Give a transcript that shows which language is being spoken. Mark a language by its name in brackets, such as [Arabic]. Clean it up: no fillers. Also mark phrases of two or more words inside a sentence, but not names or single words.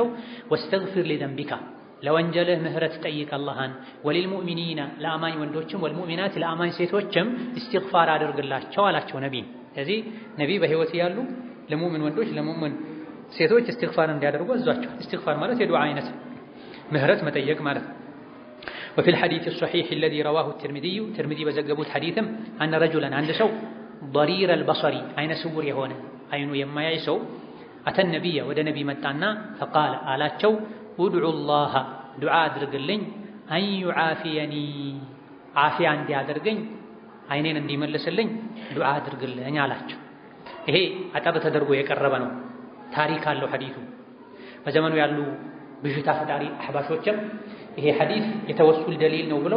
[Arabic] واستغفر لذنبك [Amharic] ለወንጀልህ ምህረት ጠይቅ አላህን፣ ወሊልሙእሚኒና ለአማኝ ወንዶችም ወልሙእሚናት ለአማኝ ሴቶችም እስትግፋር አድርግላቸው አላቸው ነቢይ። ስለዚህ ነቢይ በህይወት ያሉ ለሙእምን ወንዶች ለሙእምን ሴቶች እስትግፋር እንዲያደርጉ አዟቸው። እስትግፋር ማለት የዱዓ አይነት ምህረት መጠየቅ ማለት ነው። [Arabic] وفي الحديث الصحيح الذي رواه الترمذي [Amharic] በዘገቡት ሐዲስም [Arabic] أن رجلا [Amharic] አንድ ሰው [Arabic] ضرير البصر [Amharic] አይነ ስውር የሆነ አይኑ የማያይ ሰው አተ ነቢይ ወደ ነቢይ መጣና فقال አላቸው [Arabic] ادعوا الله [Amharic] ዱዓ አድርግልኝ [Arabic] أن يعافيني [Amharic] ዓፊያ እንዲያደርገኝ አይኔን እንዲመልስልኝ ዱዓ አድርግልኝ አላቸው። ይሄ አጠር ተደርጎ የቀረበ ነው፣ ታሪክ አለው ሐዲሱ። በዘመኑ ያሉ ብዥታ ፈጣሪ አህባሾችም ይሄ ሐዲስ የተወሱል ደሊል ነው ብለው